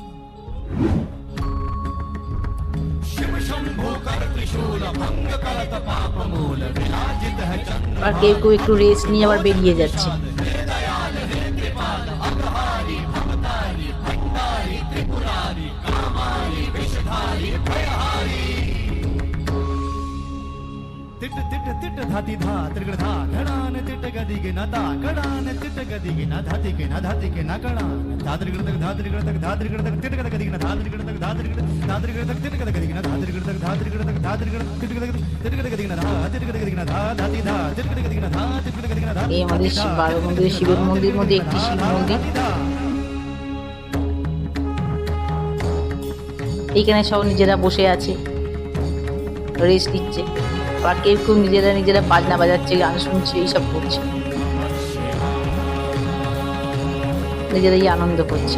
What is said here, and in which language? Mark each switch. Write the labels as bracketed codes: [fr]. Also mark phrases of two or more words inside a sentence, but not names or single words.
[bn] আর কেউ কেউ একটু রেস্ট নিয়ে আবার বেরিয়ে যাচ্ছে। तिट तिट तिट धाति धा त्रिगड़ धा घड़ान तिट गदि के ना ता घड़ान तिट गदि के ना धाति के ना घड़ान धा त्रिगड़ तक धा त्रिगड़ तक धा त्रिगड़ तक तिट गदि के ना धा त्रिगड़ तक धा त्रिगड़ तक तिट गदि के ना धा त्रिगड़ तक धा त्रिगड़ तक धा त्रिगड़ तिट गदि के ना धा तिट गदि के ना धा धाति धा तिट गदि के ना धा तिट गदि के ना धा। এই আমাদের 12 মন্দির শিবের মন্দির মধ্যে একটি শিব মন্দির। এইখানে সব নিজেরা বসে আছে, রেস্ট নিচ্ছে। আর কেউ কেউ নিজেরা বাজনা বাজাচ্ছে, গান শুনছে, এইসব করছে, নিজেরাই আনন্দ করছে।